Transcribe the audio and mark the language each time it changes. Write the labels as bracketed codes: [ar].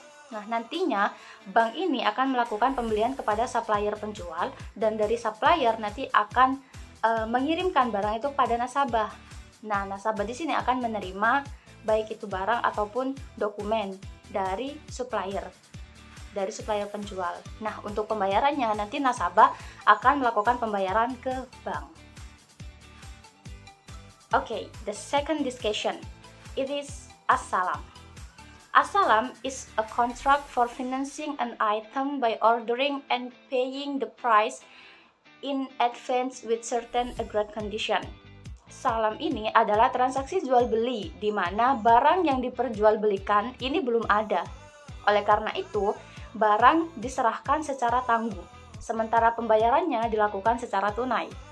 [id] Nah, nantinya bank ini akan melakukan pembelian kepada supplier penjual, dan dari supplier nanti akan mengirimkan barang itu pada nasabah. Nah, nasabah di sini akan menerima baik itu barang ataupun dokumen dari supplier penjual. Nah, untuk pembayarannya nanti nasabah akan melakukan pembayaran ke bank. [en] Okay, the second discussion, it is as-salam. As-salam is a contract for financing an item by ordering and paying the price in advance with certain agreed condition. [id] Salam ini adalah transaksi jual beli di mana barang yang diperjualbelikan ini belum ada. Oleh karena itu, barang diserahkan secara tangguh, sementara pembayarannya dilakukan secara tunai.